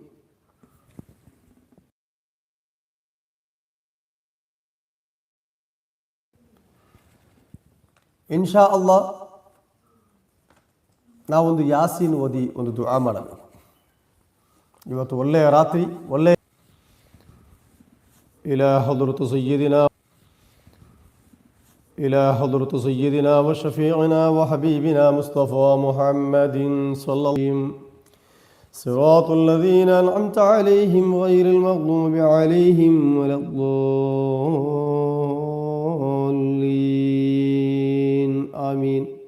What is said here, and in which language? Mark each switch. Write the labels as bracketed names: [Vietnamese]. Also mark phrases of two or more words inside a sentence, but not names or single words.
[Arabic] إن شاء الله [Kannada] ನಾವೊಂದು ಯಾಸೀನ್ ಓದಿ ಒಂದು ದುಆ ಮಾಡಬೇಕು. ಇವತ್ತು ಒಳ್ಳೆಯ ರಾತ್ರಿ, ಒಳ್ಳೆಯ [Arabic] ಇಲಾ ಹضرة سيدنا وشفيعنا وحبيبنا مصطفى محمد صلى الله عليه وسلم صراط الذين أنعمت عليهم غير المغضوب عليهم ولا الضالين آمين.